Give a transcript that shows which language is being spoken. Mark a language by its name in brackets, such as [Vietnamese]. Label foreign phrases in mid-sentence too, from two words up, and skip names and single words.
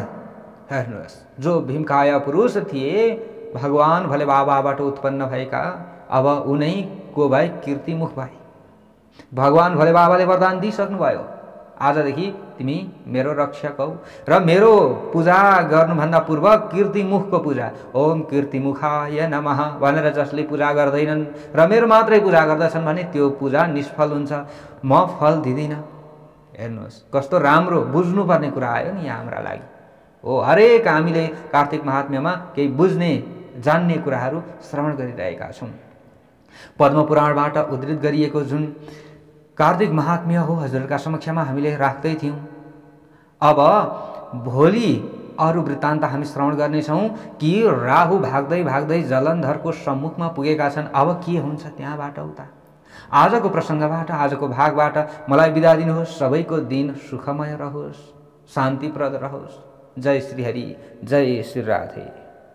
[Nepali] हेर्नुहोस्, जो भीमकाय पुरुष थिए भगवान भोले बाबाबाट उत्पन्न भएका, अब उनै को भए कीर्तिमुख भए। भगवान भोले बाबाले वरदान दिइसक्नुभयो, आजदेखि तिमी मेरो रक्षक हौ र मेरो पूजा गर्नुभन्दा पूर्व कीर्तिमुखको पूजा, [Sanskrit] ओम कीर्तिमुखाय नमः [Nepali] भनेर जसले पूजा गर्दैनन् र मेरो मात्रै पूजा गर्दछन् भने त्यो पूजा निष्फल हुन्छ, म फल दिँदिनँ। हेर्नुहोस् कस्तो राम्रो बुझ्नुपर्ने कुरा आयो नि हाम्रा लागि। हो, हरेक हामीले कार्तिक महात्म्यमा केही बुझ्ने जान्ने कुराहरू श्रवण गरिरहेका छौँ। पद्मपुराणबाट उद्धृत गरिएको जुन कार्तिक महात्म्य हो हजुरका समक्षमा हामीले राख्दै थियौँ। अब भोलि अरू वृत्तान्त हामी श्रवण गर्नेछौँ कि राहु भाग्दै भाग्दै जलन्धरको सम्मुखमा पुगेका छन्। अब के हुन्छ त्यहाँबाट उता। आजको प्रसङ्गबाट, आजको भागबाट मलाई बिदा दिनुहोस्। सबैको दिन सुखमय रहोस्, शान्तिप्रद रहोस्। जय श्री हरि, जय श्री राधे।